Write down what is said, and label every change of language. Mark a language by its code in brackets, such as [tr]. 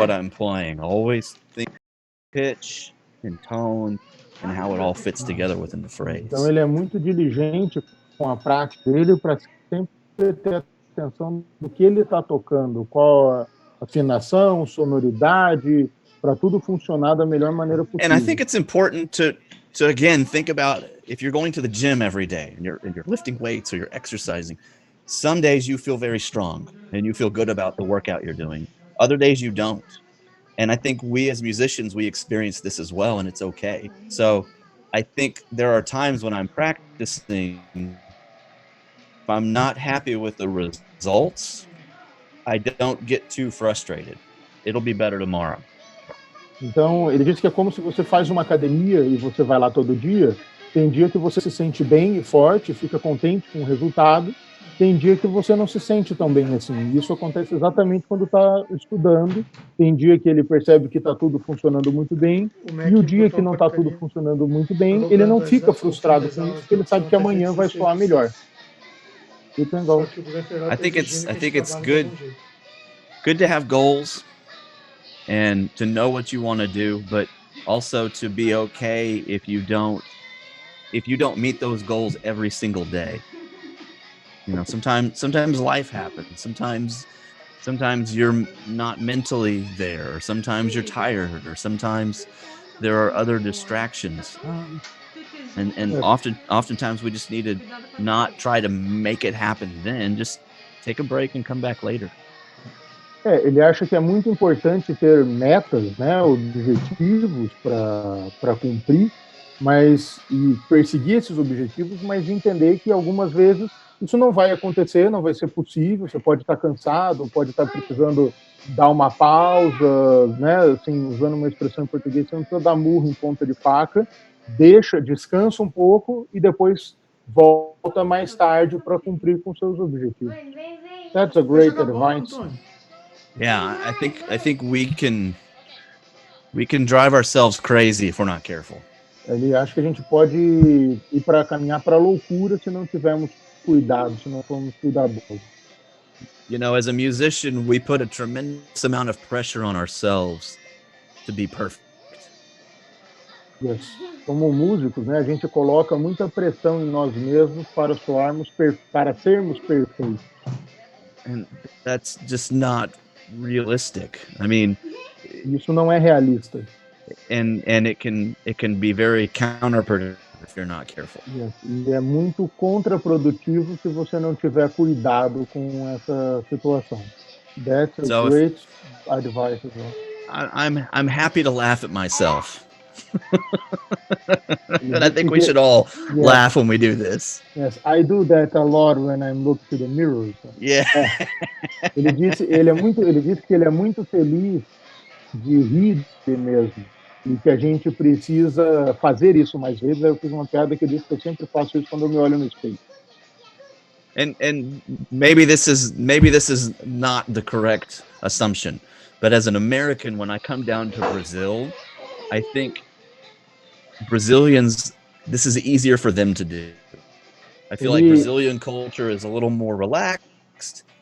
[en] what I'm playing, always think pitch and tone and how it all fits together within the phrase. [pt] Então, ele é muito diligente com a prática dele para sempre ter atenção do que ele está tocando, qual a afinação, sonoridade, para tudo funcionar da melhor maneira possível. [en] And I think it's important to again think about if you're going to the gym every day and you're lifting weights or you're exercising. Some days you feel very strong and you feel good about the workout you're doing. Other days you don't. And I think we as musicians, we experience this as well, and it's okay. So I think there are times when I'm practicing, if I'm not happy with the results, I don't get too frustrated. It'll be better tomorrow. [pt] Então, ele disse que é como se você faz uma academia e você vai lá todo dia. Tem dia que você se sente bem e forte, fica contente com o resultado. Tem dia que você não se sente tão bem assim. Isso acontece exatamente quando está estudando. Tem dia que ele percebe que está tudo funcionando muito bem. E o dia que não está tudo funcionando muito bem, ele não fica frustrado com isso, porque ele sabe que amanhã vai soar melhor. [en] I think it's good to have goals and to know what you want to do, but also to be okay if you don't meet those goals every single day. You know, sometimes life happens. Sometimes you're not mentally there, or sometimes you're tired, or sometimes there are other distractions. And oftentimes we just need to not try to make it happen then, just take a break and come back later. [pt] Ele acha que é muito importante ter metas, né, objetivos para cumprir, e perseguir esses objetivos, mas entender que algumas vezes isso não vai acontecer, não vai ser possível, você pode estar cansado, pode estar precisando dar uma pausa, né, assim, usando uma expressão em português, você não precisa dar murro em ponta de faca, descansa um pouco e depois volta mais tarde para cumprir com seus objetivos. [en] That's a great advice. Yeah, I think we can drive ourselves crazy if we're not careful. [pt] Ele acha que a gente pode ir para caminhar para a loucura se não tivermos cuidado, se não formos cuidadosos. [en] You know, as a musician, we put a tremendous amount of pressure on ourselves to be perfect. Yes. [pt] Como músicos, né, a gente coloca muita pressão em nós mesmos para sermos perfeitos. [en] And that's just not realistic. I mean, [pt] isso não é realista. [en] And it can be very counterproductive if you're not careful. Yes. [pt] E é muito contraprodutivo se você não tiver cuidado com essa situação. [en] That's a great advice as well. I'm happy to laugh at myself. And I think we should all laugh when we do this. Yes, I do that a lot when I look to the mirror. So. Yeah. [pt] Ele disse que ele é muito feliz de rir de mesmo e que a gente precisa fazer isso mais vezes. Eu fiz uma piada que eu disse que eu sempre faço isso quando eu me olho no espelho. [en] And maybe this is not the correct assumption, but as an American, when I come down to Brazil, I think Brazilians, this is easier for them to do. I feel like Brazilian culture is a little more relaxed.